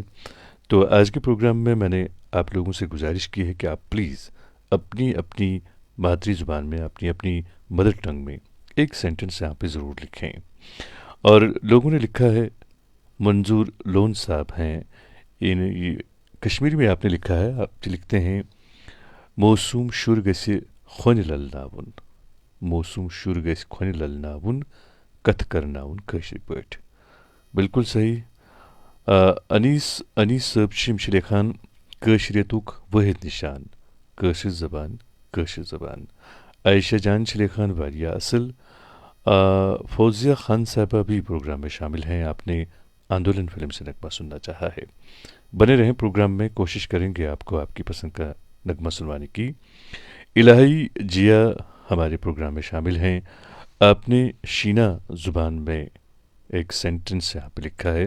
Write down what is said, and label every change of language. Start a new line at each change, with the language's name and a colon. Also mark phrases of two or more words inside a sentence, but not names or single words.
Hindi: तो आज के प्रोग्राम में मैंने आप लोगों से गुजारिश की है कि आप प्लीज़ अपनी अपनी मातृ ज़ुबान में, अपनी अपनी
English: mother tongue
Hindi: में एक सेंटेंस यहाँ पे ज़रूर लिखें। और लोगों ने लिखा है, मंजूर लोन साहब हैं, इन कश्मीरी में आपने लिखा है, आप लिखते हैं
Kashmiri: मौसूम शुर्ग से ख़ुन ललनावन, मौसूम शुर्ग से ख़ुन ललनावन कथ करनावन कशर पट।
Hindi: बिल्कुल सही।
Kashmiri: अनीस सब शिमशले खान कशरियतुक वहद निशान, कशर ज़बान। आयशा जान शले खान वारिया असल।
Hindi: फौजिया खान साहबा भी प्रोग्राम में शामिल हैं। आपने आंदोलन फिल्म से नगमा सुनना चाहा है। बने रहें प्रोग्राम में, कोशिश करेंगे आपको आपकी पसंद का नगमा सुनवाने की। इलाही जिया हमारे प्रोग्राम में शामिल हैं। आपने शीना ज़ुबान में एक सेंटेंस यहाँ पे लिखा है।